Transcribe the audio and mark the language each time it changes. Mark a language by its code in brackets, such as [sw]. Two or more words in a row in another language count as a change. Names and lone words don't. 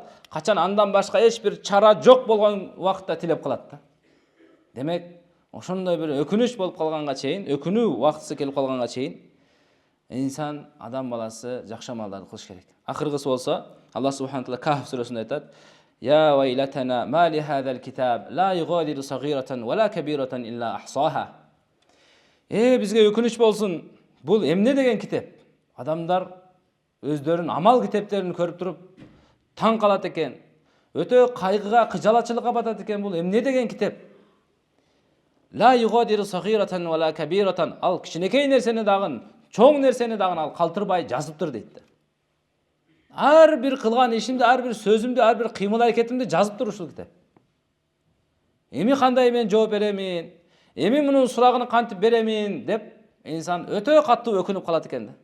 [ky] Качан андан башка эч бир чара жок болгон убакытта тилеп калат да. Демек, ошондой бир өкүнүч болуп калганга чейин, өкүнүү убактысы келип калганга чейин инсан, адам баласы жакшы амалдарды кылыш керек. Акыркысы болсо, [ar] الله سبحانه تعالى [ky] Кахф сүрөсүндө айтат: [ar] يا ويلتنا ما لهذا الكتاب لا يغادر صغيرة ولا كبيرة إلا أحصاها. [ky] Бизге өкүнүч болсун. Бул эмне деген китеп? Адамдар өздөрүнүн амал китептерин көрүп туруп таң калат экен. Өтө кайгыга, кыжалачылыкка батат экен. Бул эмне деген китеп? [ar] لا يغادر صغيرة ولا كبيرة. [ky] Ал кичинекей нерсени дагы, чоң нерсени дагы ал калтырбай жазыптыр дейт. Ар бир кылган ишимди, ар бир сөзүмдү, ар бир кыймыл аракетимди жазып тур ушул китеп. Эми кандай мен жооп беремин? Эми мунун сурагын кантип беремин деп инсан өтө катуу өкүнүп калат экен да.